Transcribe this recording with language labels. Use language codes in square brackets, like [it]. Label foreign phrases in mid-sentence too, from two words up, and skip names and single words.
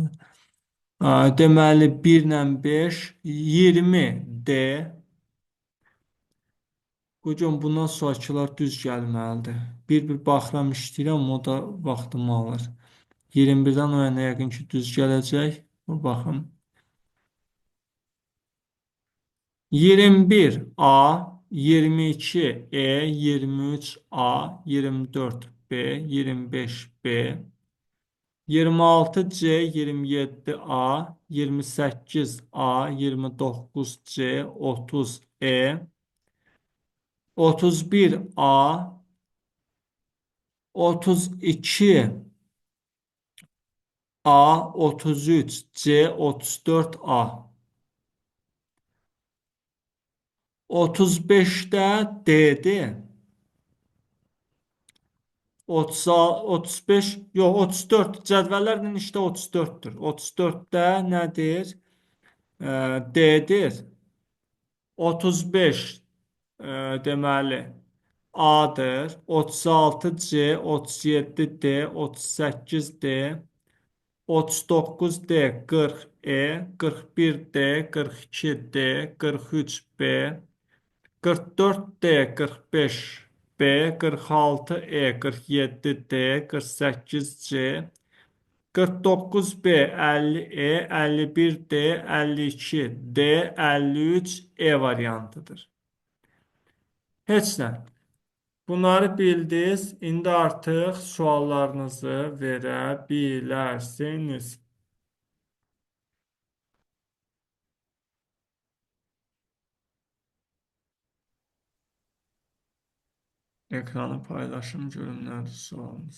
[az] Deməli 1 ilə 5, 20D. Hocam, bundan sonrakılar düz gəlməlidir. Bir baxıram işləyirəm, o da vaxtımı alır. 21-dən o yana yəqin ki düz gələcək. Baxın. 21A, 22E, 23A, 24B, 25B, 26C, 27A, 28A, 29C, 30E, 31A, 32A, 33C, 34A. 35'də D'dir. 36, 35, yox 34. Cədvəllərlə işdə 34'dür. 34'də nədir? D'dir. 35 deməli A-dır. 36C, 37D, 38D, 39D, 40E, 41D, 42D, 43B, 44D, 45B, 46E, 47D, 48C, 49B, 50E, 51D, 52D, 53E variantıdır. Heç nə. Bunları bildiniz. İndi artıq suallarınızı verə bilərsiniz. Ekranı paylaşım görüm nədir sualınız?